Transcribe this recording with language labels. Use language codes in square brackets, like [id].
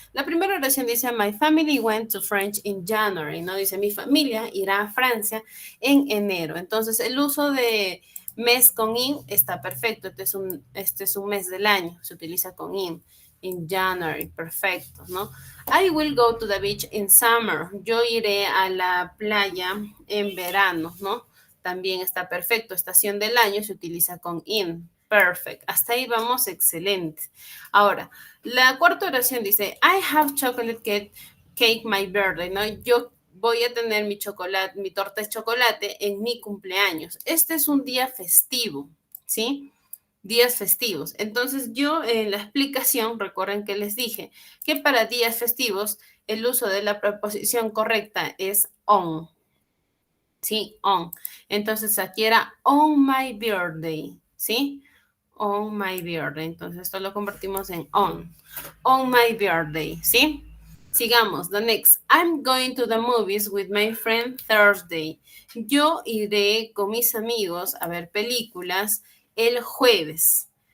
[es] La primera oración dice, [en] My family went to French in January, ¿no? [es] Dice, mi familia irá a Francia en enero. Entonces, el uso de mes con in está perfecto. Este es un mes del año, se utiliza con in January, perfecto, ¿no? [en] I will go to the beach in summer. [es] Yo iré a la playa en verano, ¿no? También está perfecto. Estación del año se utiliza con in. Perfect. Hasta ahí vamos, excelente. Ahora, la cuarta oración dice, [en] I have chocolate cake my birthday, [es] ¿no? voy a tener mi chocolate, mi torta de chocolate en mi cumpleaños. Este es un día festivo, ¿sí? Días festivos. Entonces yo en la explicación, recuerden que les dije que para días festivos el uso de la preposición correcta es on, ¿sí? On. Entonces aquí era [en] on my birthday, [es] ¿sí? [en] On my birthday. [es] Entonces esto lo convertimos en on. [en] On my birthday, ¿sí? Sigamos, the next. I'm going to the movies with my friend Thursday. [es] Yo iré con mis amigos a ver películas el jueves.